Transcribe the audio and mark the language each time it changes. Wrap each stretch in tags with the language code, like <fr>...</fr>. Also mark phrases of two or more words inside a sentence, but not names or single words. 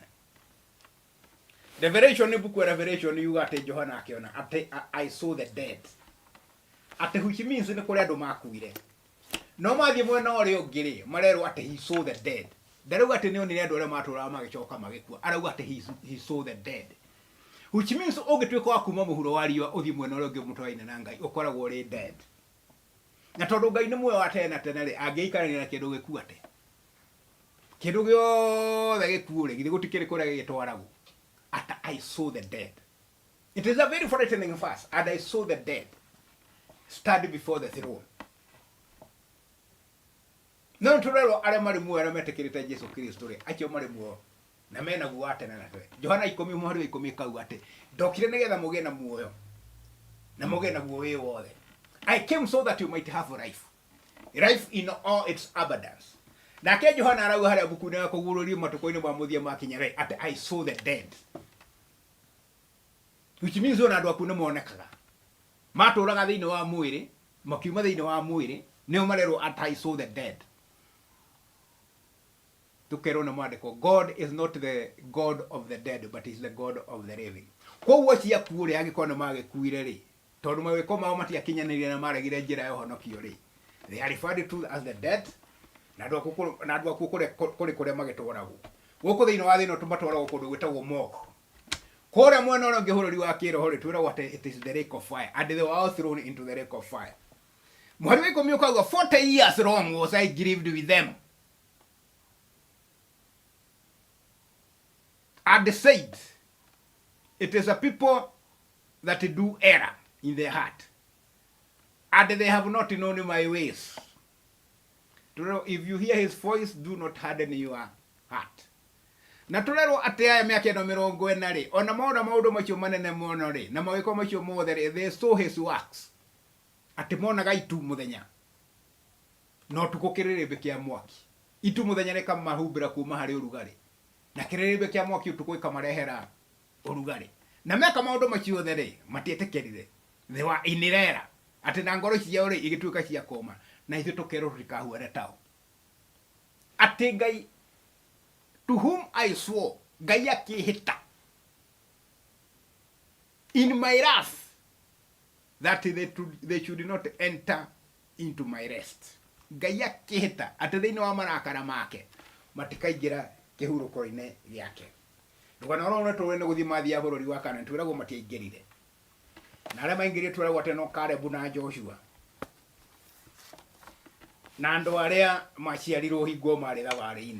<en>Revelation, the book of Revelation, you got a</en> <ki>Johana akiona ate</ki> <en>I saw the dead.</en> <ki>Ate</ki> <en>which means</en> <ki>nĩ kũrĩ andũ makuire. No mathiĩ mwena ũrĩa ũngĩ rĩ, marerwo atĩ</ki> <en>he saw the dead.</en> <ki>Ndarauga atĩ nĩonire andũ arĩa matũraga magĩcoka magĩkua. Arauga atĩ</ki> <en>he saw the dead. Which means</en> <ki>ũngĩtuĩka wa kuma mũhuro wa riũa ũthiĩ mwena ũrĩa ũngĩ mũtũraine na Ngai, ũkoragwo ũrĩ dead. Na tondũ Ngai nĩ muoyo wa tene na tene rĩ, angĩikarania na kĩndũ gĩkuũ atĩ. Kĩndũ gĩothe gĩkuũ rĩ, githĩ gũtikĩrĩ kũrĩa gĩtwaragwo.</ki> <en>At I saw the dead. It is a very frightening verse. And I saw the dead stand before the throne.</en> <ki>No turero arĩa marĩ muoyo arĩa metĩkĩrĩte Jesu Kristo rĩ, acio marĩ muoyo na mena guo atene na twe. Johana 10:10 kauga atĩ ndokire nĩgetha mũgĩe na muoyo na mũgĩe na guo wĩ wothe.</ki> <en>I came so that you might have life. Life in all its abundance.</en> <ki>Nake Johana arauga harĩa buku-inĩ ya kũgurũrio matukũ-inĩ ma mũthia makinya rĩ, atĩ</ki> <en>I saw the dead. Which means</en> <ki>ona andũ aku nĩ monekaga. Matũraga thĩinĩ wa mwĩrĩ, makiuma thĩinĩ wa mwĩrĩ, nĩo marerwo atĩ</ki> <en>I saw the dead.</en> <ki>Tukerwo na Maandiko,</ki> <en>God is not the God of the dead, but is the God of the living.</en> <ki>Koguo ciaku rĩ angĩkorwo nĩ magĩkuire rĩ, tondũ mawĩko mao matiakinyanĩire na maregire njĩra ya ũhonokio rĩ,</ki> <en>they are referred to as the dead.</en> <ki>Na andũ aku kũrĩ kũrĩa magĩtwaragwo. Gũkũ thĩinĩ wa thĩ ĩno tũmatwaragwo kũndũ gwĩtagwo morgue. Kũrĩa mwena ũrĩa ũngĩ bũrũri wa kĩroho rĩ, twĩragwo atĩ</ki> <en>it is the lake of fire, and they were all thrown into the lake of fire.</en> <ki>Mũhari wa ikũmi ũkauga</ki> <en>40 years long was I grieved with them. And said, it is a people that do error in their heart, and they have not known my ways. If you hear his voice, do not harden your heart.</en> <ki>Na turero atĩ aya mĩaka ĩno 40 rĩ, ona maũndũ macio manene mũno rĩ, na mawĩko macio mothe rĩ,</ki> <en>they saw his works.</en> <ki>Atĩ monaga itu mũthenya. No tukũ kĩrĩrĩmbĩ kĩa mwaki. Itu mũthenya nĩ kamahumbĩra kuma harĩ ũrugarĩ. Na kĩrĩrĩmbĩ kĩa mwaki ũtukũ ĩkamarehera ũrugarĩ. Na meka maũndũ macio othe rĩ, matietĩkĩrire. They were in error. Atĩ na ngoro ciao rĩ, igĩtuĩka cia koma. Na ithuĩ tũkerwo tũtikahuane tao. Atĩ Ngai,</ki> <en>to whom I swore,</en> <ki>Ngai akĩhĩta.</ki> <en>In my wrath, that they should not enter into my rest.</en> <ki>Ngai akĩhĩta atĩ thĩinĩ wa marakara make matikaingĩra kĩhurũko-inĩ gĩake. Ndũkana ũrona tũrĩ nĩ gũthiĩ mathiĩ bũrũri wa Kaanani twĩragwo matiaingĩrire. Na arĩa maingĩrire twĩragwo atĩ no Kalebu na Joshua. Na andũ arĩa maciarirwo hingo marĩ thabarĩ-inĩ.</ki>